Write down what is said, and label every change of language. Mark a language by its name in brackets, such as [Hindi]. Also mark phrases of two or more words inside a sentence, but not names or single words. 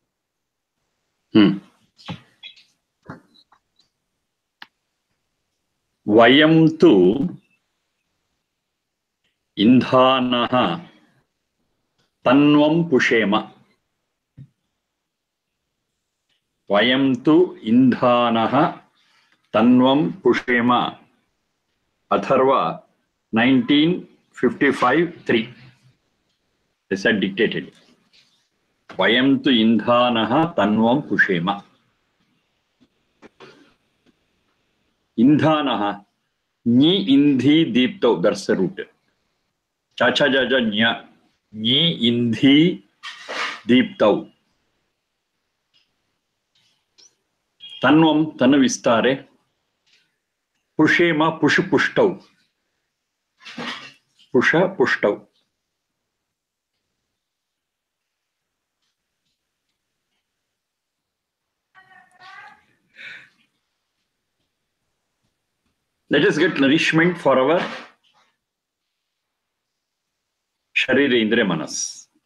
[Sanskrit] Vayam tu indhanaha tanvam pushema. Vayam tu indhanaha tanvam pushema. Atharva 1955-3. [English] This is dictated. [Sanskrit] Vayam tu indhanaha tanvam pushema. Indhanaha. Ni indhi deeptau. [English] That's the root. Cha-cha jaja nya. [Sanskrit] Ni indhi deeptau. Tanvam tana vistare. Pushema pushu pushtau. Pusha pushtau. [English] Let us get nourishment for our [Sanskrit] Sharira Indriya Manas.